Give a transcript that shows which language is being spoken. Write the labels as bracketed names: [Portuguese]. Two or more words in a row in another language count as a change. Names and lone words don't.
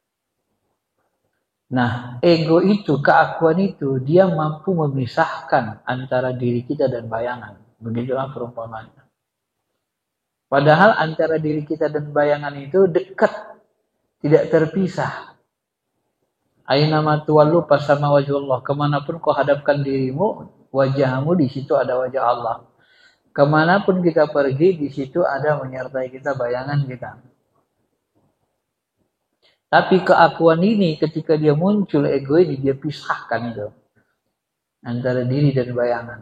[Indonesian] Nah, ego itu, keakuan itu, dia mampu memisahkan antara diri kita dan bayangan. Begitulah perumpamannya. Padahal antara diri kita dan bayangan itu dekat, tidak terpisah. [Arabic] أينما تولوا فثم وجه الله. [Indonesian] Kemanapun kau hadapkan dirimu, wajahmu, di situ ada wajah Allah. Kemanapun kita pergi, di situ ada menyertai kita bayangan kita. Tapi keakuan ini ketika dia muncul, ego ini dia pisahkan itu antara diri dan bayangan.